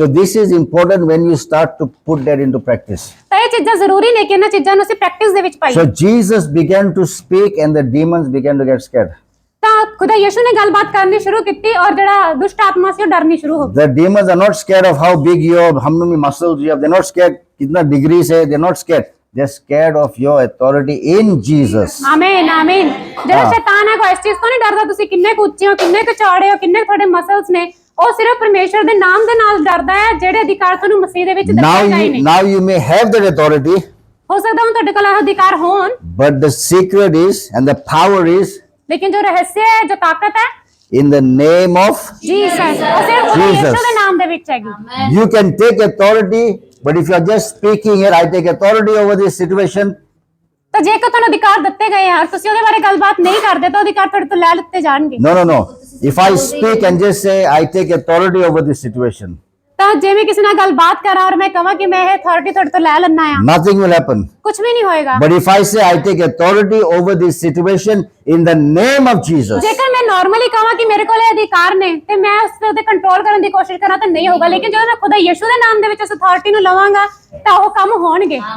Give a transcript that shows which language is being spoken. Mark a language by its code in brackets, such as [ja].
[en] So this is important when you start to put that into practice. [pa] ਤਾਂ ਇਹ ਚੀਜ਼ਾਂ ਜ਼ਰੂਰੀ ਨੇ ਕਿ ਇਹਨਾਂ ਚੀਜ਼ਾਂ ਨੂੰ ਅਸੀਂ ਪ੍ਰੈਕਟਿਸ ਦੇ ਵਿੱਚ [en] So [pa] ਪਾਈਏ। [en] Jesus began to speak and the demons began to get scared. [pa] ਤਾਂ ਖੁਦਾ ਯਿਸੂ ਨੇ ਗੱਲਬਾਤ ਕਰਨੀ ਸ਼ੁਰੂ ਕੀਤੀ ਔਰ ਜਿਹੜਾ ਦੁਸ਼ਟ ਆਤਮਾ ਸੀ ਉਹ ਡਰਨੀ ਸ਼ੁਰੂ ਹੋ ਗਈ। [en] The demons are not scared of how big you are, how many muscles you have. They're not scared [hi] kitna degrees hai. [en] They're not scared. They're scared of your authority in Jesus. [pa] ਆਮੀਨ ਆਮੀਨ। ਜਿਹੜਾ ਸ਼ੈਤਾਨ ਹੈ ਕੋਈ ਇਸ ਚੀਜ਼ ਤੋਂ ਨਹੀਂ ਡਰਦਾ ਤੁਸੀਂ ਕਿੰਨੇ ਕੁ ਉੱਚੇ ਹੋ, ਕਿੰਨੇ ਕੁ ਚੌੜੇ ਹੋ, ਕਿੰਨੇ ਕੁ ਤੁਹਾਡੇ ਮਸਲਸ ਨੇ। ਉਹ ਸਿਰਫ ਪਰਮੇਸ਼ਰ ਦੇ ਨਾਮ ਦੇ ਨਾਲ ਡਰਦਾ ਹੈ ਜਿਹੜੇ ਅਧਿਕਾਰ ਤੁਹਾਨੂੰ ਮਸੀਹ ਦੇ ਵਿੱਚ ਦਿੱਤੇ ਗਏ ਨੇ। [en] Now you may have that authority, [pa] ਹੋ ਸਕਦਾ ਹੁਣ ਤੁਹਾਡੇ ਕੋਲ ਇਹ ਅਧਿਕਾਰ ਹੋਣ, [en] but the secret is and the power is [pa] ਲੇਕਿਨ ਜੋ ਰਹੱਸ ਹੈ, ਜੋ ਤਾਕਤ ਹੈ, [en] in the name of [pa] Jesus, ਉਹ ਸਿਰਫ ਖੁਦਾ [en] Jesus. [pa] ਯਿਸੂ ਦੇ ਨਾਮ ਦੇ ਵਿੱਚ ਹੈਗੀ। [en] You can take authority, but if you are just speaking it, I take authority over this situation. [pa] ਤਾਂ ਜੇਕਰ ਤੁਹਾਨੂੰ ਅਧਿਕਾਰ ਦਿੱਤੇ ਗਏ ਆ ਤੁਸੀਂ ਉਹਦੇ ਬਾਰੇ ਗੱਲਬਾਤ ਨਹੀਂ ਕਰਦੇ ਤਾਂ ਅਧਿਕਾਰ ਤੁਹਾਡੇ ਤੋਂ ਲੈ ਲਿੱਤੇ ਜਾਣਗੇ। [en] No. If I speak and just say, I take authority over this situation, [pa] ਤਾਂ ਜੇ ਮੈਂ ਕਿਸੇ ਨਾਲ ਗੱਲਬਾਤ ਕਰਾਂ ਔਰ ਮੈਂ ਕਹਾਂ ਕਿ ਮੈਂ ਇਹ ਅਥਾਰਟੀ ਤੁਹਾਡੇ ਤੋਂ ਲੈ ਲੈਣਾ ਆ, [en] nothing will happen. [pa] ਕੁਝ ਵੀ ਨਹੀਂ ਹੋਏਗਾ। [en] But if I say, I take authority over this situation in the name of Jesus, [pa] ਜੇਕਰ ਮੈਂ ਨਾਰਮਲੀ ਕਹਾਂ ਕਿ ਮੇਰੇ ਕੋਲ ਇਹ ਅਧਿਕਾਰ ਨੇ ਤੇ ਮੈਂ ਉਸ ਤੇ ਕੰਟਰੋਲ ਕਰਨ ਦੀ ਕੋਸ਼ਿਸ਼ ਕਰਾਂ ਤਾਂ ਨਹੀਂ ਹੋਗਾ, ਲੇਕਿਨ ਜਦੋਂ ਮੈਂ ਖੁਦਾ ਯਿਸੂ ਦੇ ਨਾਮ ਦੇ ਵਿੱਚ ਉਸ ਅਥਾਰਟੀ ਨੂੰ ਲਵਾਂਗਾ ਤਾਂ ਉਹ ਕੰਮ ਹੋਣਗੇ।